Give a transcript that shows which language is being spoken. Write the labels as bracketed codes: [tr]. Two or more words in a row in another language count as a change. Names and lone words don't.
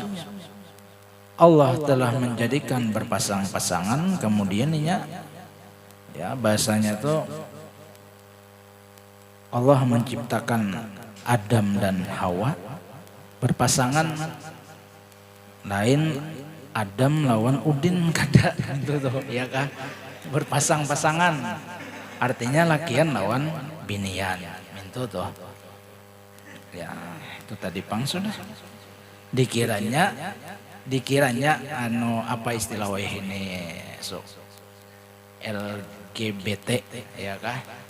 [id] Allah telah menjadikan berpasang-pasangan, kemudian inya, ya bahasanya tuh, Allah menciptakan Adam dan Hawa berpasangan, lain Adam lawan Udin [bjn] kada gitu tuh, [id] ya kah? [bjn] Berpasang-pasangan artinya lakian lawan binian, mintu tuh. Ya, itu tadi pang sudah. [id] Dikiranya anu apa istilah ini so LGBT, ya kah?